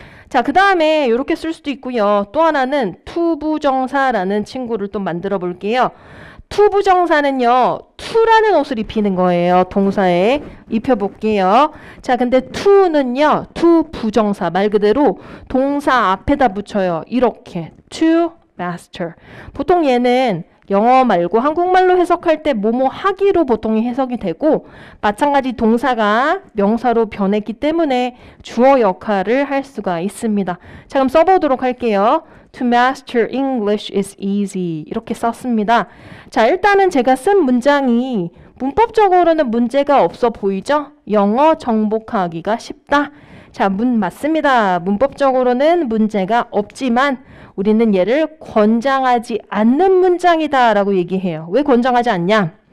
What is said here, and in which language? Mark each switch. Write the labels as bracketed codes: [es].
[ko] 자, 그 다음에 이렇게 쓸 수도 있고요. 또 하나는 투부정사라는 친구를 또 만들어 볼게요. 투부정사는요, 투라는 옷을 입히는 거예요. 동사에 입혀볼게요. 자, 근데 투는요, 투부정사 말 그대로 동사 앞에다 붙여요. 이렇게 [en] to master. [ko] 보통 얘는 영어 말고 한국말로 해석할 때 뭐뭐 하기로 보통 해석이 되고 마찬가지 동사가 명사로 변했기 때문에 주어 역할을 할 수가 있습니다. 자, 그럼 써보도록 할게요. [en] To master English is easy. [ko] 이렇게 썼습니다. 자, 일단은 제가 쓴 문장이 문법적으로는 문제가 없어 보이죠? 영어 정복하기가 쉽다. 자, 맞습니다. 문법적으로는 문제가 없지만 우리는 얘를 권장하지 않는 문장이다 라고 얘기해요. 왜 권장하지 않냐?